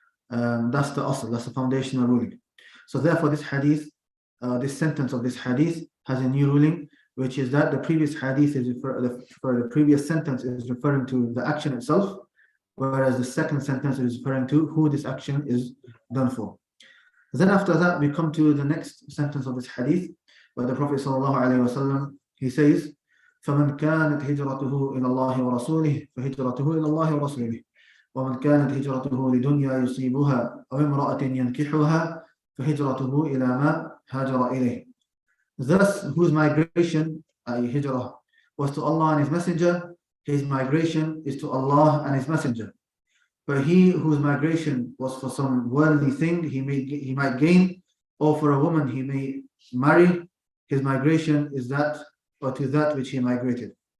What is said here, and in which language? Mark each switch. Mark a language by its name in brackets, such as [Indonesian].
[English] That's the asl, that's the foundational ruling. So therefore this hadith, this sentence of this hadith has a new ruling, which is that the previous hadith is for the previous sentence is referring to the action itself, whereas the second sentence is referring to who this action is done for. [Arabic] Then after that, we come to the next sentence of this hadith, where the Prophet ﷺ, he says, فَمَنْ كَانَتْ هِجْرَتُهُ إِلَى اللَّهِ وَرَسُولِهِ فَهِجْرَتُهُ إِلَى اللَّهِ وَرَسُولِهِ وَمَنْ كَانَتْ هِجْرَتُهُ لِدُنْيَا يُصِيبُهَا أَوْ امْرَأَةٍ يَنْكِحُهَا فَهِجْرَتُهُ إِلَى مَا هَاجَرَ إِلَيْهِ. [English] Thus, whose migration, i.e. hijrah, was to Allah and His Messenger, his migration is to Allah and His Messenger. But he whose migration was for some worldly thing he might gain, or for a woman he may marry, his migration is that or to that which he migrated.